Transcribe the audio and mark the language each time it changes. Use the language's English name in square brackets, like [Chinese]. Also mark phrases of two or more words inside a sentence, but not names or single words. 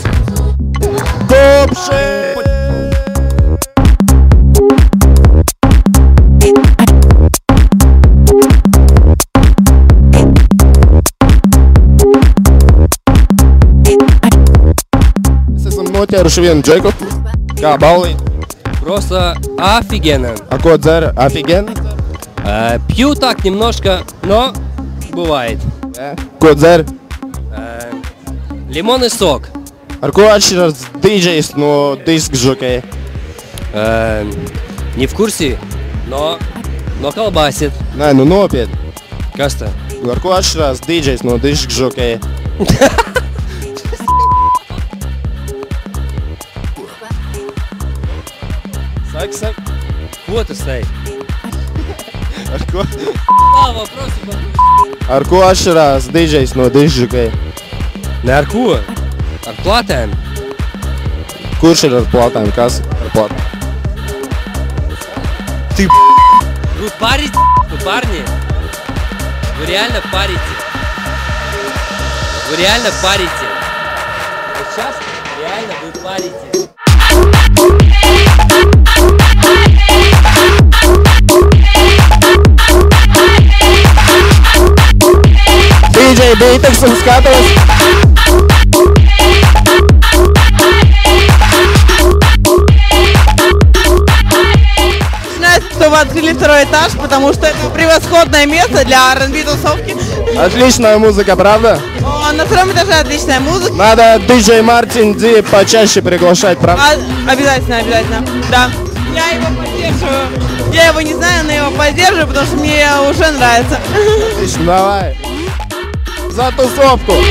[Latvian] Dubši! Noķēruši vienu džeku. Kā baulīt? [Russian] Просто офигенно. [Latvian] А ko dzer? Офигенно? [Russian] Пью так немножко, но бывает. [Latvian] Ko dzer? [Russian] Лимонный сок. [Latvian] Ar ko atšķiras DJs no diska žokeja? [Russian] Не в курсе, но колбасит. [Latvian] Nē, nu nopietni. Kas tā? Ar ko atšķirās DJs no diska žokeja? Saki. Ko tu sēji? Ar ko? [Russian] Вопрос. [Latvian] Ar ko atšķirās DJs no diska žokeja? Ne ar ko? Ar platēm. Kurš ir ar platēm? Kas ar platēm? [Russian] Вы парите, парни? Вы реально парите? Вы реально парите? Вот сейчас реально вы парите. [Latvian] DJ Beateks un skatos. [Russian] Что вы открыли второй этаж, потому что это превосходное место для R&B тусовки. Отличная музыка, правда? На втором этаже отличная музыка. Надо DJ Martin D почаще приглашать, правда? Обязательно, да. Я его поддерживаю. Я его не знаю, но его поддерживаю, потому что мне уже нравится. Отлично, давай. За tuvsovku!